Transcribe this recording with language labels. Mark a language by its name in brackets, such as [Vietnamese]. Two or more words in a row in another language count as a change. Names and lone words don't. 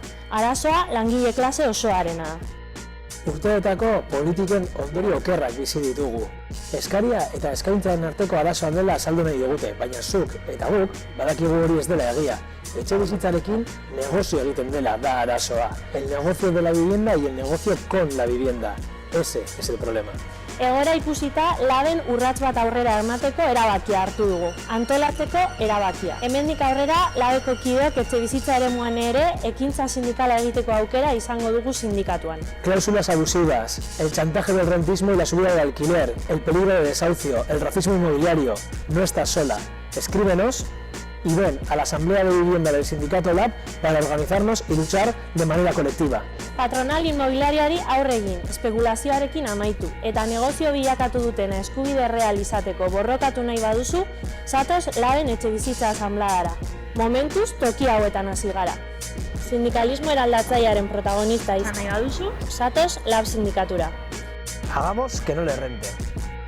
[Basque] Arazoa langile klase osoarena da. Urteetako politiken ondorio okerrak bizi ditugu. Eskaria eta eskaintzaren arteko arazoa dela azaldu nahi digute, baina zuk eta guk badakigu hori ez dela egia. Etxebizitzarekin negozio egiten dela da arazoa. [Spanish] El negocio de la vivienda y el negocio con la vivienda. Ese es el problema. [Basque] Egoera ikusita, Laben urrats bat aurrera emateko erabakia hartu dugu, antolatzeko erabakia. Hemendik aurrera, Labeko kideok etxebizitza eremuan ere ekintza sindikala egiteko aukera izango dugu sindikatuan. [Spanish] Cláusulas abusivas, el chantaje del rentismo y la subida del alquiler, el peligro de desahucio, el racismo inmobiliario. No estás sola. Escríbenos y ven a la Asamblea de Vivienda del Sindicato Lab para organizarnos y luchar de manera colectiva. [Basque] Patronal inmobiliarioari aurre egin, espekulazioarekin amaitu, eta negozio bilakatu dutena eskubide real izateko borrokatu nahi baduzu, zatoz Laben etxebizitza asanbladara. Momentuz toki hauetan hasi gara. Sindikalismo eraldatzailearen protagonista izan nahi baduzu, zatoz Lab sindikatura. [Spanish] Hagamos que no le rente.